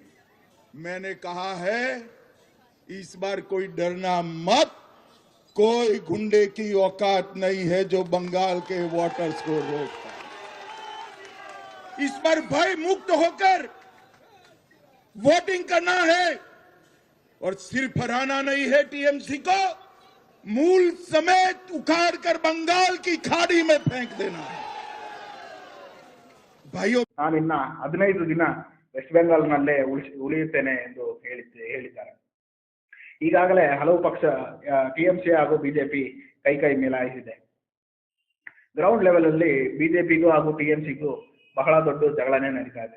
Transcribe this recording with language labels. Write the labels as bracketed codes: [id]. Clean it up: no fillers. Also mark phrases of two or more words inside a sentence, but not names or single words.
[hi] मैंने कहा है इस बार कोई डरना मत, कोई गुंडे की औकात नहीं है जो बंगाल के वोटर्स को रोक पाए. इस बार भय मुक्त होकर वोटिंग करना है और सिर्फ हराना नहीं है, टीएमसी को मूल समेत उखाड़ कर बंगाल की खाड़ी में फेंक देना है. [kn] ನಾನಿನ್ನ 15 ದಿನ ವೆಸ್ಟ್ ಬೆಂಗಾಲ್ನಲ್ಲೇ ಉಳಿಯುತ್ತೇನೆ ಎಂದು ಹೇಳಿದ್ದಾರೆ. ಈಗಾಗಲೇ ಹಲವು ಪಕ್ಷ ಟಿಎಂಸಿ ಹಾಗೂ ಬಿಜೆಪಿ ಕೈ ಮೇಲಾಯಿಸಿದೆ. [en] ground level [kn] ಅಲ್ಲಿ ಬಿಜೆಪಿಗೂ ಹಾಗೂ ಟಿಎಂಸಿಗೂ ಬಹಳ ದೊಡ್ಡ ಜಗಳನೇ ನಡೀತಾ ಇದೆ.